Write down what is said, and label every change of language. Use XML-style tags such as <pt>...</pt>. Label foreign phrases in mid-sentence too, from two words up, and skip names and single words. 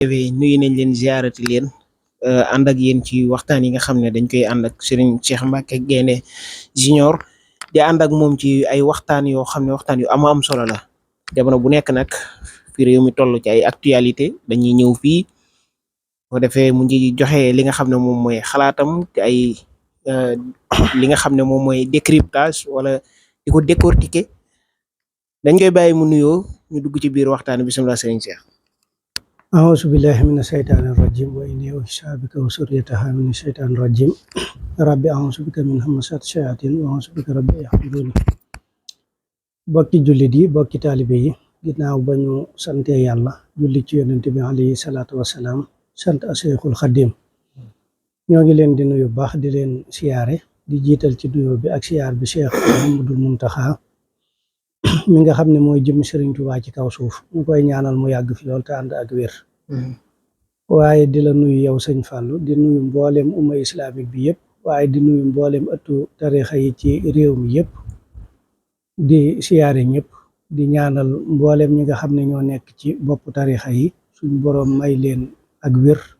<wo>nuyu nañ leen ziarati leen ànd ak yéen ci waxtaan yi nga xam ne dañ koy ànd ak Serigne Cheikh Mbacké Gaïndé Junior di ànd ak moom ci ay waxtaan yoo xam ne waxtaan yu am solo la jamono bu nekk nag fi réew mi toll ci ay actualité dañuy ñëw fii bu defee mu ngi joxe li nga xam ne moom mooy xalaatam ci ay li nga xam ne moom mooy décryptage wala di ko décortiquer dañ koy bàyyi mu nuyoo ñu dugg ci biir waxtaan bisimilah Serigne Cheikh.</wo> <ar>أعوذ بالله من الشيطان الرجيم وإني أعيذها بك وذريتها من الشيطان الرجيم ربي أعوذ بك من همزات الشياطين وأعوذ بك ربي يحضرون</ar> <wo>bokki jullit yi bokki taalibe yi ginnaaw ba ñu sante yàlla julli ci yonent bi</wo> <ar>عليه الصلاة والسلام</ar> <wo>sant Seexul Xaddim ñoo ngi leen di nuyu baax di leen siyaare di jiital ci nuyoo bi ak siyaar bi Cheikh Mouhamadoul Mountakha mi nga xam ne mooy jëm Serigne Touba ci kaw suuf ñu koy ñaanal mu yàgg fi lool te ànd ak wér waaye di la nuyu yow sëñ Fallou di nuyu mboolem umma islamique bi yëpp waaye di nuyu mboolem ëttu tarixa yi ci réew mi yëpp di siyaare ñëpp di ñaanal mboolem ñi nga xam ne ñoo nekk ci bopp tarixa yi suñ boroom may leen ak wér</wo>